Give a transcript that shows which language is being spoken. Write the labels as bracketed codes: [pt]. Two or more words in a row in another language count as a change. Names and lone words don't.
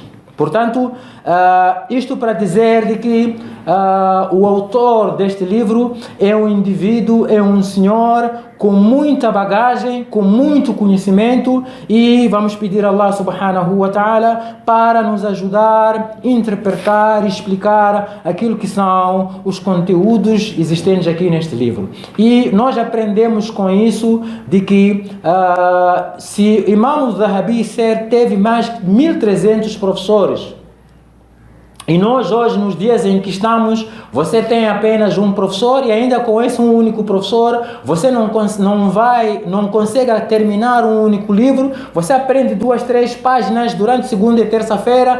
[pt] Portanto, isto para dizer de que o autor deste livro é um indivíduo, é um senhor com muita bagagem, com muito conhecimento, e vamos pedir a [ar] الله سبحانه وتعالى [pt] para nos ajudar a interpretar e explicar aquilo que são os conteúdos existentes aqui neste livro. E nós aprendemos com isso de que se Imam al-Dhahabi teve mais de 1.300 professores, e nós hoje, nos dias em que estamos, você tem apenas um professor, e ainda com esse um único professor, você não consegue terminar um único livro. Você aprende 2, 3 páginas durante segunda e terça-feira.